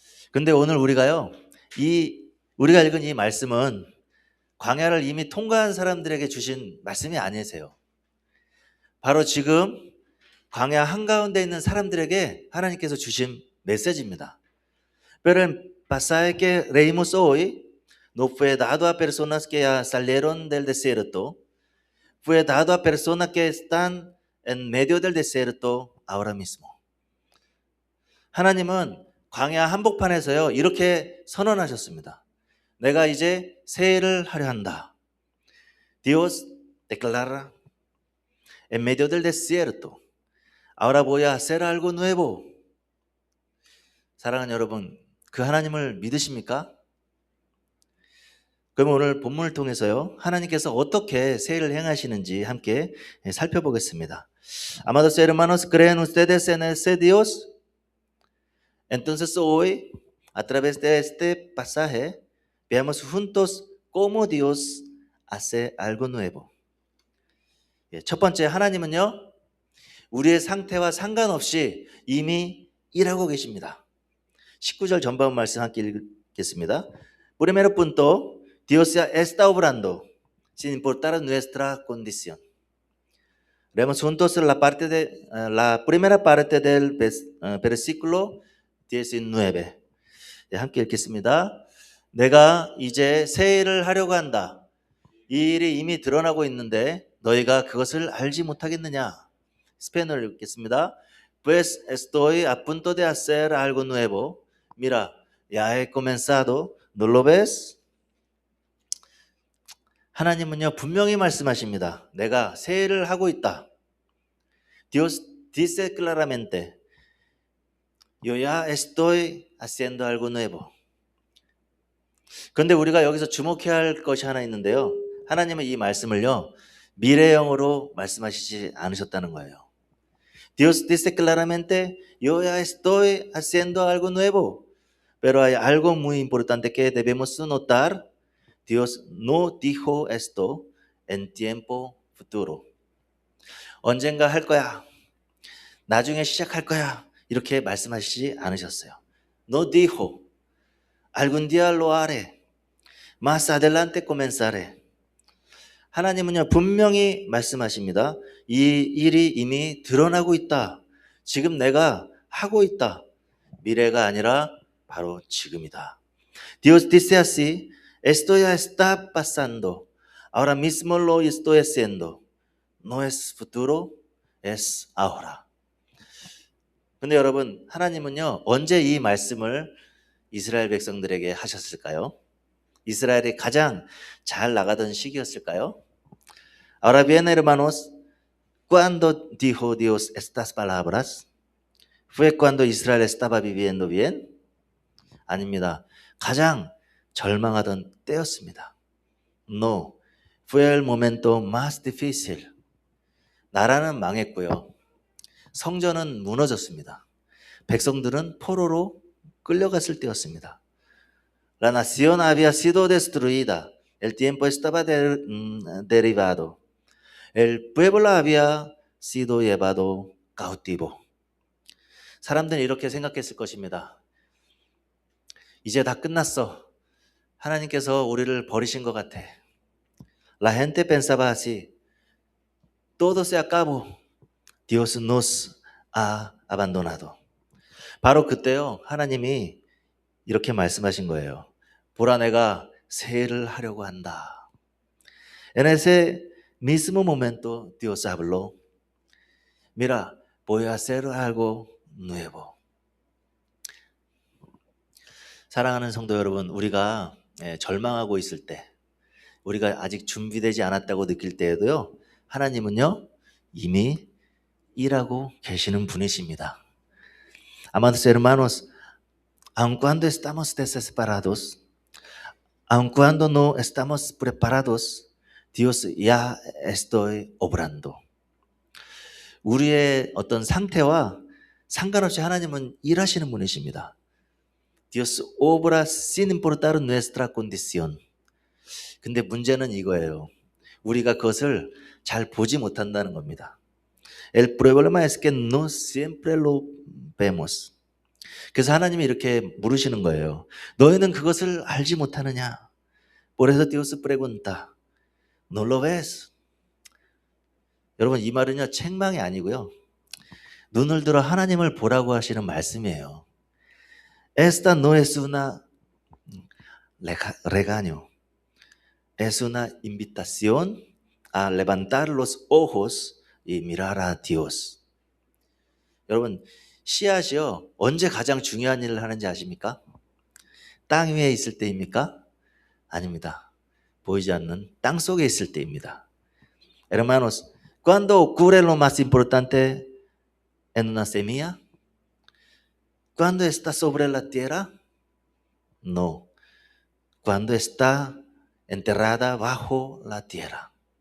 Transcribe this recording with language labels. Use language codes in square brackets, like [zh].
[ko] 근데 오늘 우리가요, 우리가 읽은 이 말씀은 광야를 이미 통과한 사람들에게 주신 말씀이 아니세요. 바로 지금 광야 한가운데 있는 사람들에게 하나님께서 주신 메시지입니다. [es] Pero el pasaje que leímos hoy no fue dado a personas que ya salieron del desierto, fue dado a personas que están en medio del desierto ahora mismo. [ko] 하나님은 광야 한복판에서요, 이렇게 선언하셨습니다. 내가 이제 새해를 하려 한다. [es] Dios declara en medio del desierto. Ahora voy a hacer algo nuevo. [ko] 사랑하는 여러분, 그 하나님을 믿으십니까? 그럼 오늘 본문을 통해서요, 하나님께서 어떻게 새해를 행하시는지 함께 살펴보겠습니다. [es] Amados hermanos, ¿creen ustedes en ese Dios? Entonces hoy a través de este pasaje, veamos juntos cómo Dios hace algo nuevo. [ko] 첫 번째, 하나님은요, 우리의 상태와 상관없이 이미 일하고 계십니다. 19절 전반 말씀 함께 읽겠습니다. [es] Primero punto, Dios ya está obrando sin importar nuestra condición. Leemos juntos la primera parte del versículo 19. [ko] 함께 읽겠습니다. 내가 이제 새 일을 하려고 한다. 이 일이 이미 드러나고 있는데 너희가 그것을 알지 못하겠느냐? 스페인어를 읽겠습니다. [es] Pues estoy a punto de hacer algo nuevo. Mira, ya he comenzado. ¿No lo ves? [ko] 하나님은요, 분명히 말씀하십니다. 내가 새 일을 하고 있다. [es] Dios dice claramente, yo ya estoy haciendo algo nuevo. [ko] 그런데 우리가 여기서 주목해야 할 것이 하나 있는데요. 하나님은 이 말씀을요, 미래형으로 말씀하시지 않으셨다는 거예요. [es] Dios dice claramente, yo ya estoy haciendo algo nuevo. Pero hay algo muy importante que debemos notar. Dios no dijo esto en tiempo futuro. [ko] 언젠가 할 거야. 나중에 시작할 거야. 이렇게 말씀하시지 않으셨어요. [es] No dijo, algún día lo haré. Más adelante comenzaré. [ko] 하나님은요, 분명히 말씀하십니다. 이 일이 이미 드러나고 있다. 지금 내가 하고 있다. 미래가 아니라 바로 지금이다. [es] Dios dice así, esto ya está pasando. Ahora mismo lo estoy haciendo. No es futuro, es ahora. [ko] 근데 여러분, 하나님은요, 언제 이 말씀을 이스라엘 백성들에게 하셨을까요? 이스라엘이 가장 잘 나가던 시기였을까요? [es] Ahora bien, hermanos, ¿cuándo dijo Dios estas palabras? ¿Fue cuando Israel estaba viviendo bien? [ko] 아닙니다. 가장 절망하던 때였습니다. [es] No, fue el momento más difícil. [ko] 나라는 망했고요. 성전은 무너졌습니다. 백성들은 포로로 끌려갔을 때였습니다. [es] La nación había sido destruida. El tiempo estaba derivado. El pueblo había sido llevado cautivo. [ko] 사람들은 이렇게 생각했을 것입니다. 이제 다 끝났어. 하나님께서 우리를 버리신 것 같아. [es] La gente pensaba así. Todo se acabó. Dios nos ha abandonado. [ko] 바로 그때요, 하나님이 이렇게 말씀하신 거예요. 보라, 내가 새 일을 하려고 한다. [es] En ese mismo momento, Dios habló. Mira, voy a hacer algo nuevo. [ko] 사랑하는 성도 여러분, 우리가 절망하고 있을 때, 우리가 아직 준비되지 않았다고 느낄 때에도요, 하나님은요, 이미 일하고 계시는 분이십니다. [es] Amados hermanos, aun cuando estamos desesperados, aun cuando no estamos preparados, Dios ya estoy obrando. [ko] 우리의 어떤 상태와 상관없이 하나님은 일하시는 분이십니다. [es] Dios obra sin importar nuestra condición. [ko] 근데 문제는 이거예요. 우리가 그것을 잘 보지 못한다는 겁니다. [es] El problema es que no siempre lo vemos. [ko] 그래서 하나님이 이렇게 물으시는 거예요. 너희는 그것을 알지 못하느냐? [es] Por eso Dios pregunta, ¿no lo ves? [ko] 여러분, 이 말은요, 책망이 아니고요. 눈을 들어 하나님을 보라고 하시는 말씀이에요. [es] Esta no es una regaño. Es una invitación a levantar los ojos y mirar a Dios. [ko] 여러분, 씨앗이요, 언제 가장 중요한 일을 하는지 아십니까? 땅 위에 있을 때입니까? 아닙니다. 보이지 않는 땅 속에 있을 때입니다. [es] Hermanos, ¿cuándo ocurre lo más importante en una semilla? ¿Cuándo está sobre la tierra? No. Cuando está enterrada bajo la tierra.